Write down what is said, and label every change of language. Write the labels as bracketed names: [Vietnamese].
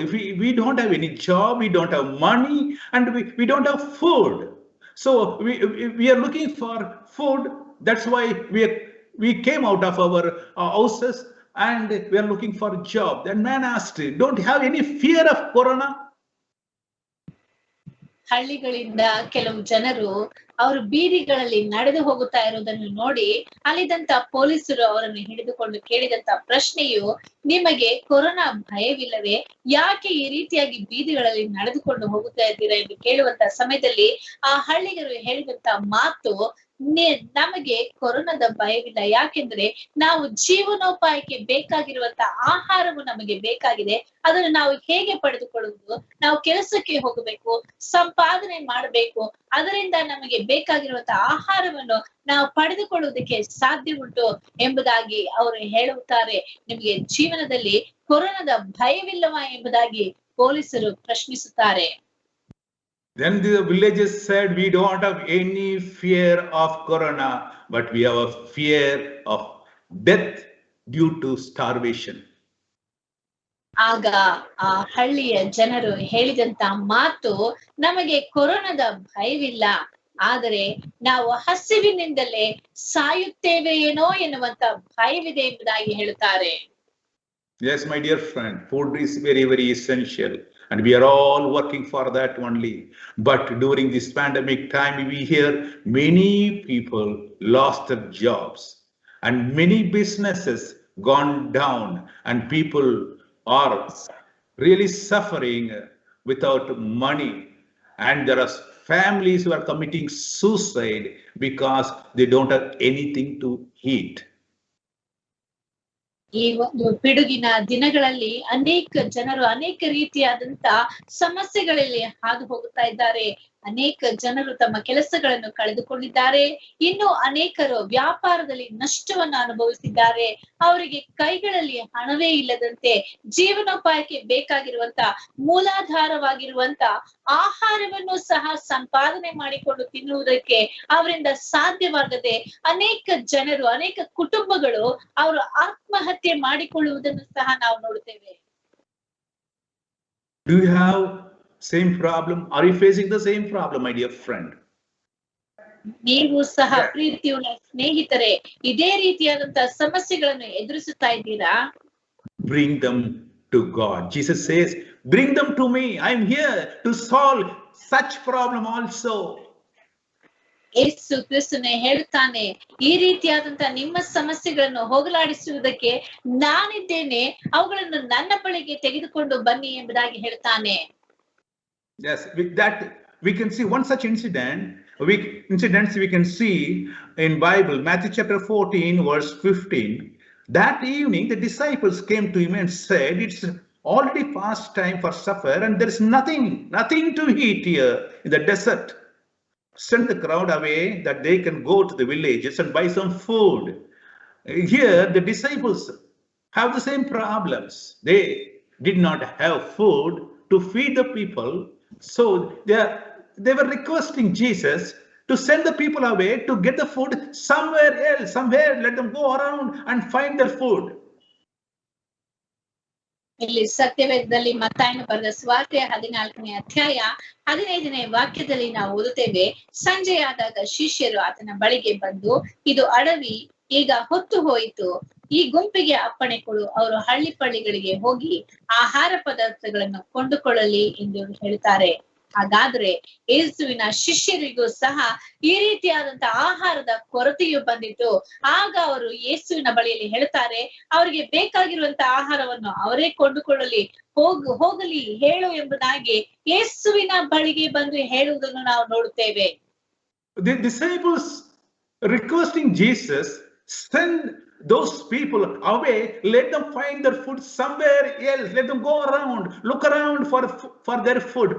[English] If we don't have any job, we don't have money, and we don't have food. So we are looking for food. That's why we came out of our houses and we are looking for a job. That man asked, "Don't you have any fear of corona?" [Kannada] ಹಳ್ಳಿಗಳಿಂದ ಕೆಲವು ಜನರು ಅವರು ಬೀದಿಗಳಲ್ಲಿ ನಡೆದು ಹೋಗುತ್ತಾ ಇರುವುದನ್ನು ನೋಡಿ ಅಲ್ಲಿದ್ದಂತ ಪೊಲೀಸರು ಅವರನ್ನು ಹಿಡಿದುಕೊಂಡು ಕೇಳಿದಂತ ಪ್ರಶ್ನೆಯು, ನಿಮಗೆ ಕೊರೋನಾ ಭಯವಿಲ್ಲವೇ? ಯಾಕೆ ಈ ರೀತಿಯಾಗಿ ಬೀದಿಗಳಲ್ಲಿ ನಡೆದುಕೊಂಡು ಹೋಗುತ್ತಾ ಇದ್ದೀರಾ ಎಂದು ಕೇಳುವಂತ ಸಮಯದಲ್ಲಿ ಆ ಹಳ್ಳಿಗರು ಹೇಳಿದಂತ ಮಾತು, ನಮಗೆ ಕೊರೋನಾದ ಭಯವಿಲ್ಲ. ಯಾಕೆಂದ್ರೆ ನಾವು ಜೀವನೋಪಾಯಕ್ಕೆ ಬೇಕಾಗಿರುವಂತ ಆಹಾರವು ನಮಗೆ ಬೇಕಾಗಿದೆ. ಅದನ್ನು ನಾವು ಹೇಗೆ ಪಡೆದುಕೊಳ್ಳುವುದು? ನಾವು ಕೆಲಸಕ್ಕೆ ಹೋಗಬೇಕು, ಸಂಪಾದನೆ ಮಾಡಬೇಕು. ಅದರಿಂದ ನಮಗೆ ಬೇಕಾಗಿರುವಂತ ಆಹಾರವನ್ನು ನಾವು ಪಡೆದುಕೊಳ್ಳುವುದಕ್ಕೆ ಸಾಧ್ಯ ಉಂಟು ಎಂಬುದಾಗಿ ಅವರು ಹೇಳುತ್ತಾರೆ. ನಿಮಗೆ ಜೀವನದಲ್ಲಿ ಕೊರೋನಾದ ಭಯವಿಲ್ಲವಾ ಎಂಬುದಾಗಿ ಪೊಲೀಸರು ಪ್ರಶ್ನಿಸುತ್ತಾರೆ. [English] Then the villagers said, "We don't have any fear of corona, but we have a fear of death due to starvation." [Kannada] ಆಗ ಆ ಹಳ್ಳಿಯ ಜನರು ಹೇಳಿದಂತ ಮಾತು, ನಮಗೆ ಕೊರೋನಾದ ಭಯವಿಲ್ಲ, ಆದರೆ ನಾವು ಹಸಿವಿನಿಂದಲೇ ಸಾಯುತ್ತೇವೆ ಏನೋ ಎನ್ನುವಂತ ಭಯವಿದೆ ಎಂಬುದಾಗಿ ಹೇಳುತ್ತಾರೆ. [English] Yes, my dear friend, food is very, very essential. And we are all working for that only. But during this pandemic time, we hear many people lost their jobs and many businesses gone down, and people are really suffering without money. And there are families who are committing suicide because they don't have anything to eat. [Kannada] ಈ ಒಂದು ಪಿಡುಗಿನ ದಿನಗಳಲ್ಲಿ ಅನೇಕ ಜನರು ಅನೇಕ ರೀತಿಯಾದಂತ ಸಮಸ್ಯೆಗಳಲ್ಲಿ ಹಾದು ಹೋಗುತ್ತಾ ಇದ್ದಾರೆ. ಅನೇಕ ಜನರು ತಮ್ಮ ಕೆಲಸಗಳನ್ನು ಕಳೆದುಕೊಂಡಿದ್ದಾರೆ. ಇನ್ನು ಅನೇಕರು ವ್ಯಾಪಾರದಲ್ಲಿ ನಷ್ಟವನ್ನು ಅನುಭವಿಸಿದ್ದಾರೆ. ಅವರಿಗೆ ಕೈಗಳಲ್ಲಿ ಹಣವೇ ಇಲ್ಲದಂತೆ ಜೀವನೋಪಾಯಕ್ಕೆ ಬೇಕಾಗಿರುವಂತ ಮೂಲಾಧಾರವಾಗಿರುವಂತ ಆಹಾರವನ್ನು ಸಹ ಸಂಪಾದನೆ ಮಾಡಿಕೊಂಡು ತಿನ್ನುವುದಕ್ಕೆ ಅವರಿಂದ ಸಾಧ್ಯವಾಗದೆ ಅನೇಕ ಜನರು, ಅನೇಕ ಕುಟುಂಬಗಳು ಅವರು ಆತ್ಮಹತ್ಯೆ ಮಾಡಿಕೊಳ್ಳುವುದನ್ನು ಸಹ ನಾವು ನೋಡುತ್ತೇವೆ. [English] Do you have same problem? Are you facing the same problem, my dear friend? [Kannada] ನೀವು ಸಹ ಪ್ರೀತಿಯುಳ್ಳ ಸ್ನೇಹಿತರೆ ಇದೇ ರೀತಿಯಾದಂತಹ ಸಮಸ್ಯೆಗಳನ್ನು ಎದುರಿಸುತ್ತಾ ಇದ್ದೀರಾ? [English] Bring them to God. Jesus says, "Bring them to me. I'm here to solve such problem also." [Kannada] ಯೇಸು ಕ್ರಿಸ್ತನೇ ಹೇಳುತ್ತಾನೆ, ಈ ರೀತಿಯಾದಂತ ನಿಮ್ಮ ಸಮಸ್ಯೆಗಳನ್ನು ಹೋಗಲಾಡಿಸುವುದಕ್ಕೆ ನಾನಿದ್ದೇನೆ, ಅವುಗಳನ್ನು ನನ್ನ ಬಳಿಗೆ ತೆಗೆದುಕೊಂಡು ಬನ್ನಿ ಎಂಬುದಾಗಿ ಹೇಳ್ತಾನೆ. [English] Yes, with that we can see one such incident. incidents we can see in Bible, Matthew chapter 14, verse 15. That evening, the disciples came to him and said, "It's already past time for supper, and there is nothing to eat here in the desert. Send the crowd away that they can go to the villages and buy some food." Here, the disciples have the same problems. They did not have food to feed the people, so they were requesting Jesus to send the people away to get the food somewhere else, let them go around and find their food. [Kannada] ಇಲ್ಲಿ ಸತ್ಯವೇದದಲ್ಲಿ ಮತ್ತಾಯನು ಬರೆದ ಸುವಾರ್ತೆ 14ನೇ ಅಧ್ಯಾಯ 15ನೇ ವಾಕ್ಯದಲ್ಲಿ ನಾವು ಓದುತ್ತೇವೆ, ಸಂಜೆಯಾದಾಗ ಶಿಷ್ಯರು ಆತನ ಬಳಿಗೆ ಬಂದು, ಇದು ಅಡವಿ, ಈಗ ಹೊತ್ತು ಹೋಯಿತು, ಈ ಗುಂಪಿಗೆ ಅಪ್ಪಣೆ ಕೊಡು, ಅವರು ಹಳ್ಳಿ ಪಳ್ಳಿಗಳಿಗೆ ಹೋಗಿ ಆಹಾರ ಪದಾರ್ಥಗಳನ್ನು ಕೊಂಡುಕೊಳ್ಳಲಿ ಎಂದು ಹೇಳ್ತಾರೆ. ಹಾಗಾದ್ರೆ ಯೇಸುವಿನ ಶಿಷ್ಯರಿಗೂ ಸಹ ಈ ರೀತಿಯಾದಂತಹ ಆಹಾರದ ಕೊರತೆಯು ಬಂದಿತ್ತು. ಆಗ ಅವರು ಯೇಸುವಿನ ಬಳಿಯಲ್ಲಿ ಹೇಳ್ತಾರೆ, ಅವರಿಗೆ ಬೇಕಾಗಿರುವಂತಹ ಆಹಾರವನ್ನು ಅವರೇ ಕೊಂಡುಕೊಳ್ಳಲಿ, ಹೋಗಲಿ ಹೇಳು ಎಂಬುದಾಗಿ ಯೇಸುವಿನ ಬಳಿಗೆ ಬಂದು ಹೇಳುವುದನ್ನು ನಾವು ನೋಡುತ್ತೇವೆ. [English] The disciples requesting Jesus, send those people away, let them find their food somewhere else, let them go around, look around for their food.